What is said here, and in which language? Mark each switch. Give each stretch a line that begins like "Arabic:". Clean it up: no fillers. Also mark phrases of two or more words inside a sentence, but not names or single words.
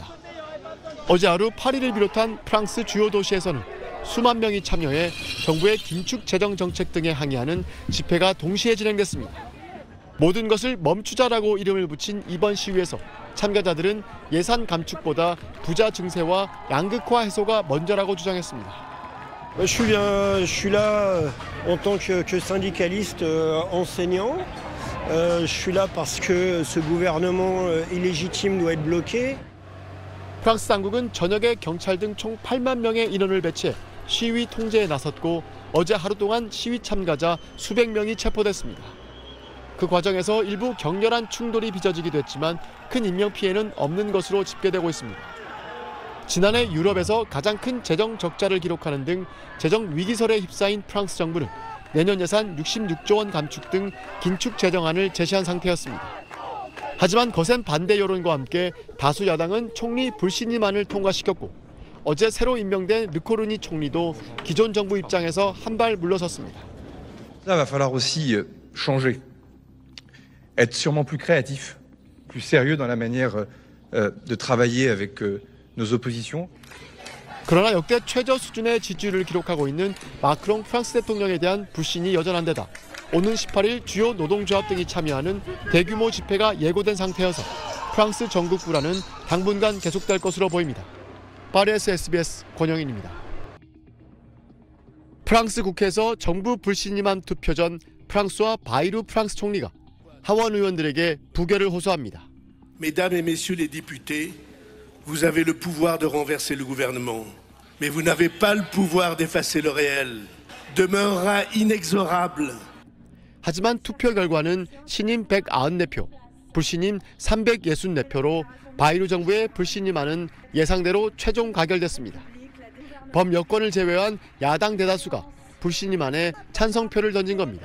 Korean: 어제 하루 파리를 비롯한 프랑스 주요 도시에서는 수만 명이 참여해 정부의 긴축 재정 정책 등에 항의하는 집회가 동시에 진행됐습니다. 모든 것을 멈추자라고 이름을 붙인 이번 시위에서 참가자들은 예산 감축보다 부자 증세와 양극화 해소가 먼저라고 주장했습니다.
French: Je suis là en tant que syndicaliste enseignant. Je suis là parce que ce gouvernement illégitime doit être bloqué.
Korean: 프랑스 당국은 저녁에 경찰 등 총 8만 명의 인원을 배치해 시위 통제에 나섰고 어제 하루 동안 시위 참가자 수백 명이 체포됐습니다. 그 과정에서 일부 격렬한 충돌이 빚어지기도 했지만 큰 인명피해는 없는 것으로 집계되고 있습니다. 지난해 유럽에서 가장 큰 재정 적자를 기록하는 등 재정 위기설에 휩싸인 프랑스 정부는 내년 예산 66조 원 감축 등 긴축 재정안을 제시한 상태였습니다. 하지만 거센 반대 여론과 함께 다수 야당은 총리 불신임안을 통과시켰고 어제 새로 임명된 르코르니 총리도 기존 정부 입장에서 한 발 물러섰습니다.
French: Ça va falloir aussi changer. Être sûrement plus créatif, plus sérieux dans la manière de travailler avec nos oppositions.
Korean: 그러나 역대 최저 수준의 지지율을 기록하고 있는 마크롱 프랑스 대통령에 대한 불신이 여전한 데다 오는 18일 주요 노동조합 등이 참여하는 대규모 집회가 예고된 상태여서 프랑스 전국 불안은 당분간 계속될 것으로 보입니다. 파리에서 SBS 권영인입니다. 프랑스 국회에서 정부 불신임안 투표 전 프랑스와 바이루 프랑스 총리가 하원 의원들에게 부결을 호소합니다.
French: Mesdames et messieurs les députés, vous avez le pouvoir de renverser le gouvernement, mais vous n'avez pas le pouvoir d'effacer le réel. Demeurera inexorable.
Korean: 하지만 투표 결과는 신임 194표, 불신임 364표로 바이루 정부의 불신임안은 예상대로 최종 가결됐습니다. 범여권을 제외한 야당 대다수가 불신임안에 찬성표를 던진 겁니다.